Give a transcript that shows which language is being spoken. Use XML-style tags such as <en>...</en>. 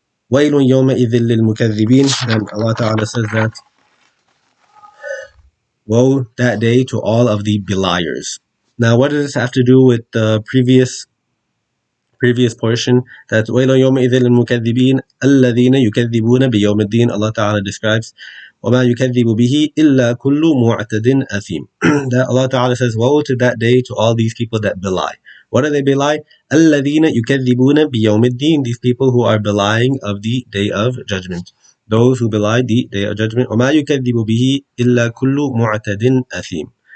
<ar>وَيْلٌ يَوْمَئِذٍ لِلْمُكَذِّبِينَ,</ar> <en>and Allah Ta'ala says that, woe that day to all of the beliers. Now, what does this have to do with the previous portion? That</en> <ar>وَيْلٌ يَوْمَئِذٍ لِلْمُكَذِّبِينَ الَّذِينَ يُكَذِّبُونَ بِيَوْمِ الدِّينِ.</ar> <en>Allah Ta'ala describes</en> <ar>وَمَا يُكَذِّبُ بِهِ إِلَّا كُلُّ مُعْتَدٍ أَثِيمٍ.</ar> <en>That Allah Ta'ala says, woe to that day to all these people that belie. What do they belie?</en> <ar>الَّذِينَ يُكَذِّبُونَ بِيَوْمِ الدِّينِ,</ar> <en>these people who are belying of the day of judgment. Those who belie the day of judgment.</en> <ar>وَمَا يُكَذِّبُ بِهِ إِلَّا كُلُّ مُعْتَدٍ أَثِيمٍ.</ar>